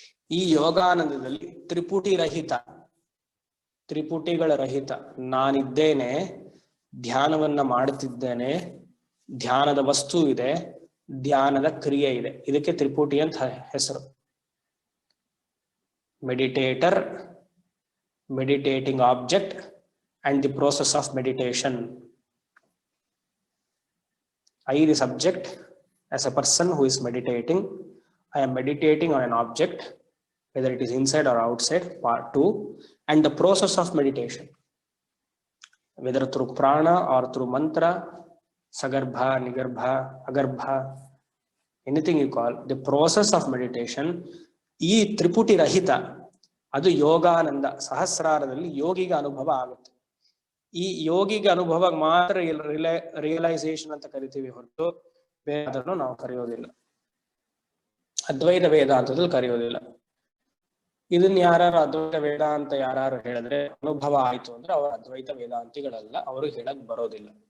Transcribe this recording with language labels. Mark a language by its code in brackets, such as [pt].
[kn] ಈ ಯೋಗಾನಂದದಲ್ಲಿ ತ್ರಿಪುಟಿ ರಹಿತ, ತ್ರಿಪುಟಿಗಳ ರಹಿತ ನಾನಿದ್ದೇನೆ, ಧ್ಯಾನವನ್ನ ಮಾಡುತ್ತಿದ್ದೇನೆ, ಧ್ಯಾನದ ವಸ್ತು ಇದೆ, ಧ್ಯಾನದ ಕ್ರಿಯೆ ಇದೆ. ಇದಕ್ಕೆ ತ್ರಿಪುಟಿ ಅಂತ ಹೆಸರು. [en] Meditator, meditating object and the process of meditation. I, the subject, as a person who is meditating, I am meditating on an object, whether it is inside or outside, part 2, and the process of meditation, whether through prana or through mantra, sagarbha, nigarbha, agarbha, anything you call, the process of meditation, [kn] ಈ ತ್ರಿಪುಟಿ ರಹಿತ ಅದು ಯೋಗಾನಂದ. ಸಹಸ್ರಾರದಲ್ಲಿ ಯೋಗಿಗೆ ಅನುಭವ ಆಗುತ್ತೆ. ಈ ಯೋಗಿಗೆ ಅನುಭವ ಮಾತ್ರ realisation ಅಂತ ಕರಿತೀವಿ ಹೊರತು ಬೇರೆ ನಾವು ಕರೆಯೋದಿಲ್ಲ. ಅದ್ವೈತ ವೇದಾಂತದಲ್ಲಿ ಕರೆಯೋದಿಲ್ಲ. ಇದನ್ನ ಯಾರು ಅದ್ವೈತ ವೇದಾಂತ ಯಾರು ಹೇಳಿದ್ರೆ ಅನುಭವ ಆಯ್ತು ಅಂದ್ರೆ ಅವರು ಅದ್ವೈತ ವೇದಾಂತಿಗಳಲ್ಲ, ಅವರು ಹೇಳಕ್ ಬರೋದಿಲ್ಲ.